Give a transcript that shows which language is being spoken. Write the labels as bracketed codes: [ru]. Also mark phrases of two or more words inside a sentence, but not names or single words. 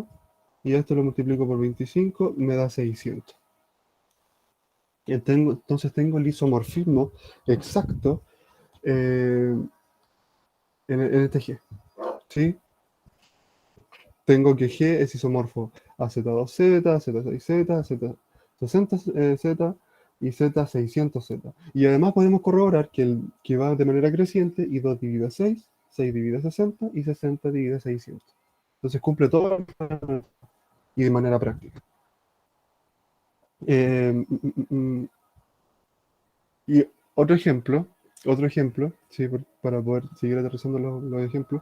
[es] Y esto lo multiplico por 25, me da 600. Entonces tengo el isomorfismo exacto eh, en este G. ¿Sí? Tengo que G es isomorfo a Z2Z, Z6Z, Z60Z y Z600Z. Y además podemos corroborar que va de manera creciente y 2 dividido a 6 6 divide 60 y 60 divide 600. Entonces cumple todo y de manera práctica. Eh, mm, mm, mm, y otro ejemplo, sí, para poder seguir aterrizando los ejemplos.